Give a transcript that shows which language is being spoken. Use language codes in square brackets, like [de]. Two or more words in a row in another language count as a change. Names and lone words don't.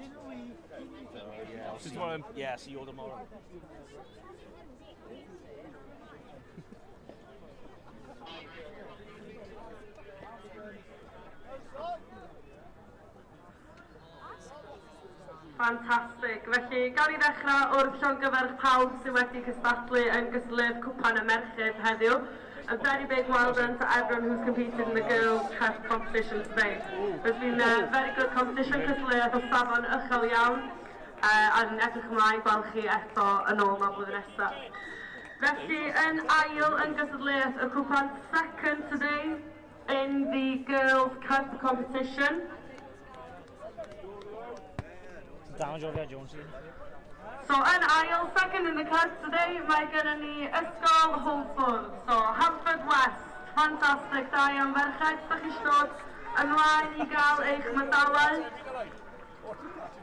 [en] Yeah, I'll See you tomorrow. Yeah, see you all tomorrow. Fantastic. [cy] Felly, gawn ni ddechrau wrth llongyfarch pawb sydd wedi cystadlu yn gysylltu Cwpan y Merched heddiw. [en] A very big well done to everyone who's competed in the girls' chess competition today. There's been a very good competition [cy] cystadleuaeth o safon uchel iawn. A'n edrych ymlaen gweld chi eto yn ôl na blwyddyn nesaf. Felly, yn ail yn gysylltiaeth y Cwpan [en] second today in the girls' cup competition. Down Georgia Jones. [cy] So yn ail, [en] second in the cup today, [cy] mae gyda ni Ysgol Hwlffordd. So Halford West, fantastic, da iawn ferched, ydych chi eisiau dod ymlaen I gael eich medalau.